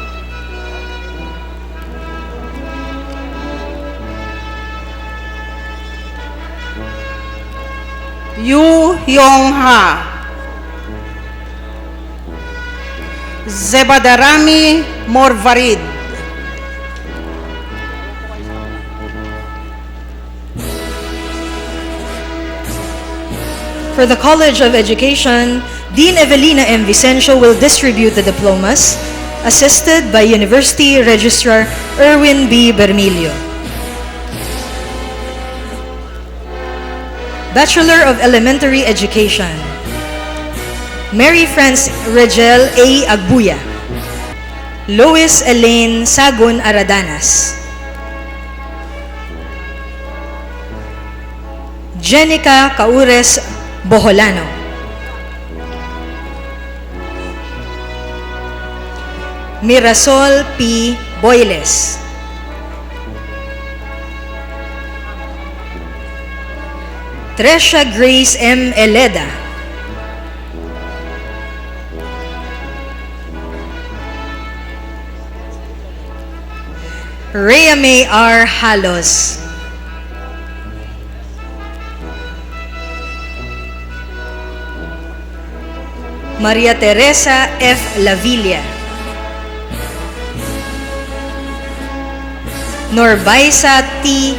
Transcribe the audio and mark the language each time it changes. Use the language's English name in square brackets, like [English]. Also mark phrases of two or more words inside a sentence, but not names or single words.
[English] Yu Yong Ha. Zebadarami Morvarid. For the College of Education, Dean Evelina M. Vicencio will distribute the diplomas, assisted by University Registrar Erwin B. Bermilio. Bachelor of Elementary Education, Mary France Regel A. Agbuya, Lois Elaine Sagun Aradanas, Jenica Caures Boholano, Mirasol P. Boyles, Tresha Grace M. Eleda, Rhea May R. Halos, Maria Teresa F. Lavilla, Norbaisa T.